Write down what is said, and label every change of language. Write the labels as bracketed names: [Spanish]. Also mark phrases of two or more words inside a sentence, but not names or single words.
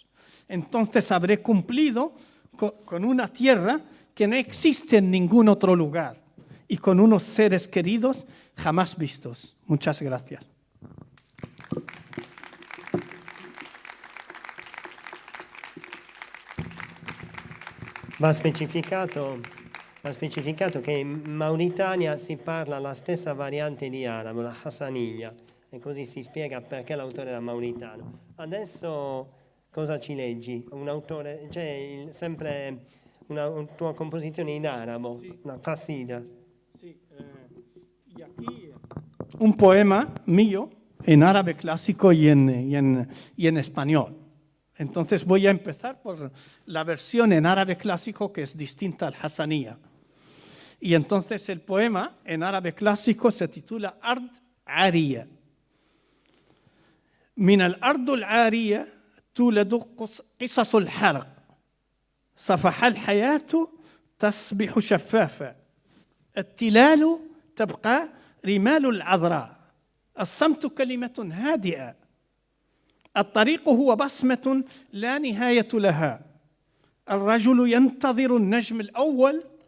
[Spanish] Entonces habré cumplido con una tierra que no existe en ningún otro lugar y con unos seres queridos jamás vistos. Muchas gracias. [Italian] Va specificato che in Mauritania si parla la stessa variante di arabo, la Hassaniya, e così si spiega perché l'autore era mauritano. Adesso cosa ci leggi? Un autore, c'è sempre una tua composizione in arabo, sì. Una qasida. [Spanish] Sí, y aquí un poema mío en árabe clásico y en español. Entonces voy a empezar por la versión en árabe clásico que es distinta al Hassaniya. Y entonces el poema en árabe clásico se titula Ard Ariya. [Arabic] من الأرض العارية تولد قصص الحرق صفح الحياة تصبح شفافة التلال تبقى رمال العذراء الصمت كلمة هادئة الطريق هو بصمة لا نهاية لها الرجل ينتظر النجم الأول